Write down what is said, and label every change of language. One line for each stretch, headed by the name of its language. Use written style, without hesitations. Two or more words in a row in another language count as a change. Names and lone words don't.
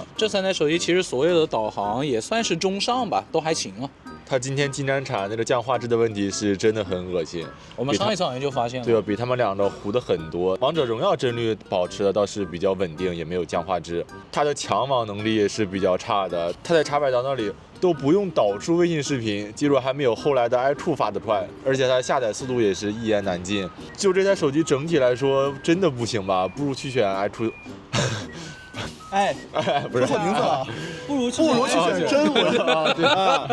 Chinese: 这3台手机其實所有的導航也算是中上吧，都還行啊。它今天金盞產那個降畫質的問題是真的很惡心，我們上一次好像就發現了。對，比他們兩個糊的很多。王者榮耀幀率保持的倒是比較穩定，也沒有降畫質。它的強網能力也是比較差的，它在茶百道那裡都不用導出微信視頻，記錄還沒有後來的 iQOO 發得快，而且它下載速度也是一言難盡。就這台手機整體來說真的不行吧，不如去選 iQOO。不是錯名字了，不如去選真我啊！對啊，